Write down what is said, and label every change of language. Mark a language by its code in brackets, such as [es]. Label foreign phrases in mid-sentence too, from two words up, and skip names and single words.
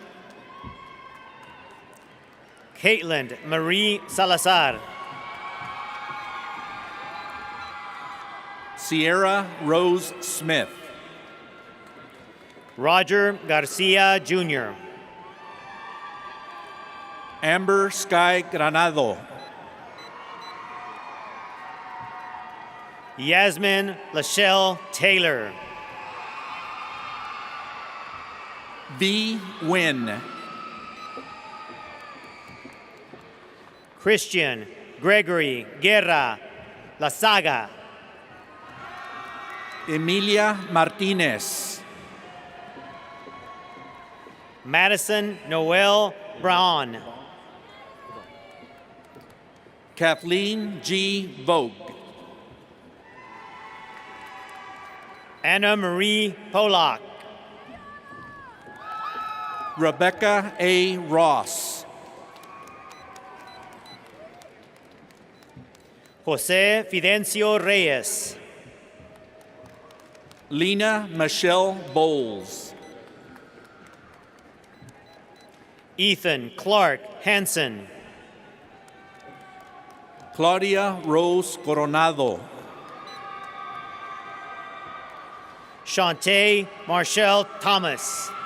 [en] Caitlin Marie Salazar. Sierra Rose Smith. Roger Garcia Jr. Amber Sky Granado. Yasmin Lachelle Taylor. V. Wynn. Christian Gregory Guerra La Saga. Emilia Martinez. Madison Noel Braun. Kathleen G. Vogt. Anna Marie Polak. Rebecca A. Ross. Jose Fidencio Reyes. Lena Michelle Bowles. Ethan Clark Hansen. Claudia Rose Coronado. Shantae Marshall Thomas.